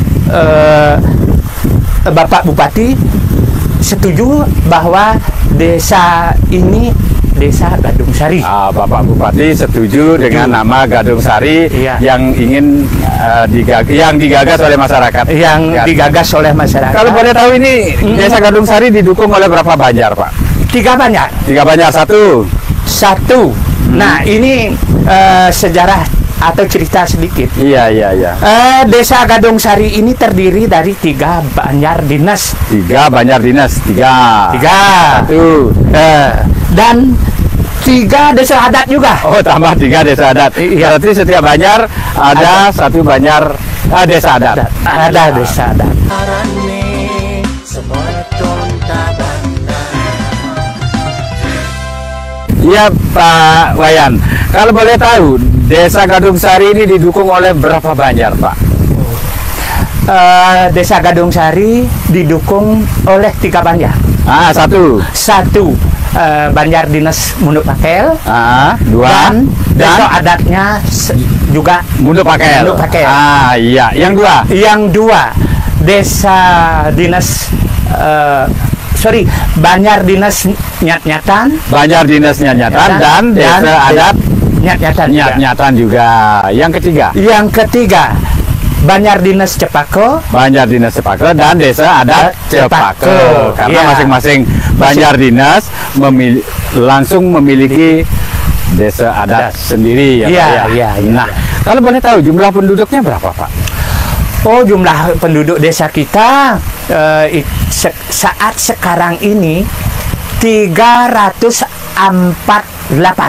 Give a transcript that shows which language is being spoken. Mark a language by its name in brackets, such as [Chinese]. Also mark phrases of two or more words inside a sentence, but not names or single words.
[Indonesian] Bapak Bupati setuju bahwa desa ini Desa Gadung Sari. Bapak Bupati setuju dengan nama Gadung Sari Iya. yang ingin yang digagas oleh masyarakat. Yang digagas oleh masyarakat. Kalau boleh tahu ini Desa Gadung Sari didukung oleh berapa banjar Pak? 3 banjar. 3 banjar, satu. Nah, ini sejarah atau cerita sedikit. Iya. Desa Gadung Sari ini terdiri dari 3 banjar dinas. 3 banjar dinas, 3. 1. Dan 3 desa adat juga. Oh, tambah 3 desa adat. Iya. Berarti setiap banjar ada 1 banjar desa adat. Ada desa adat. Iya Pak Wayan. Kalau boleh tahu, Desa Gadung Sari ini didukung oleh berapa banjar Pak? Desa Gadung Sari didukung oleh 3 banjar. 1. 1 banjar dinas Munduk Pakel. 2. Dan desa adatnya juga Munduk Pakel. Iya. Yang 2. Yang 2 desa dinas banjar dinas Nyat-Nyatan. Banjar dinas Nyat-Nyatan dan desa adat Nyat-Nyatan juga. Yang ketiga Banjar Dinas Cepako. Banjar Dinas Cepako dan desa adat Cepako. Karena Iya. masing-masing Banjar Dinas langsung memiliki desa adat sendiri ya Pak ya. Iya. Nah, kalau boleh tahu jumlah penduduknya berapa Pak? Oh, jumlah penduduk desa kita saat sekarang ini 348.